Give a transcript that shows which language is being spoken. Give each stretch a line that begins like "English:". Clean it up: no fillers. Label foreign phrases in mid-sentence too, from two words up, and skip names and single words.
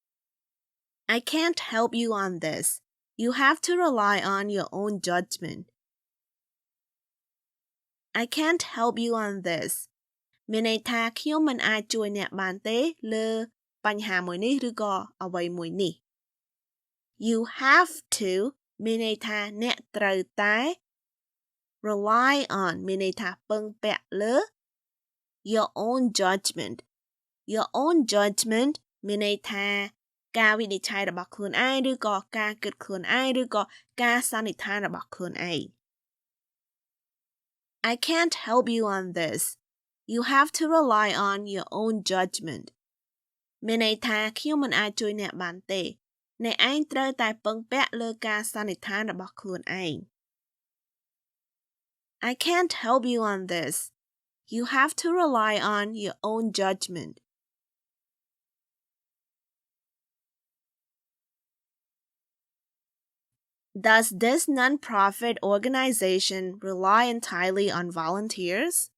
English: I can't help you on this. You have to rely on your own judgment. I can't help you on this
Khmer: មានន័យថាខ្ញុំមិនអាចជួយអ្នកបានទេលើបញ្ហាមួយនេះឬក៏អ្វីមួយនេះ
English: You have to
Khmer: មានន័យថាអ្នកត្រូវតែ
English: rely on
Khmer: មានន័យថាពឹងពាក់លើ
English: your own judgement your own judgement
Khmer: មានន័យថាការវិនិច្ឆ័យរបស់ខ្លួនឯងឬក៏ការគិតខ្លួនឯងឬក៏ការសន្និដ្ឋានរបស់ខ្លួនឯង
English: I can't help you on this You have to rely on your own judgement
Khmer: មានន័យថាខ្ញុំមិនអាចជួយអ្នកបានទេអ្នកឯងត្រូវតែពឹងពាក់លើការសន្និដ្ឋានរបស់ខ្លួនឯង
English: I can't help you on this You have to rely on your own judgement Does this non-profit organization rely entirely on volunteers?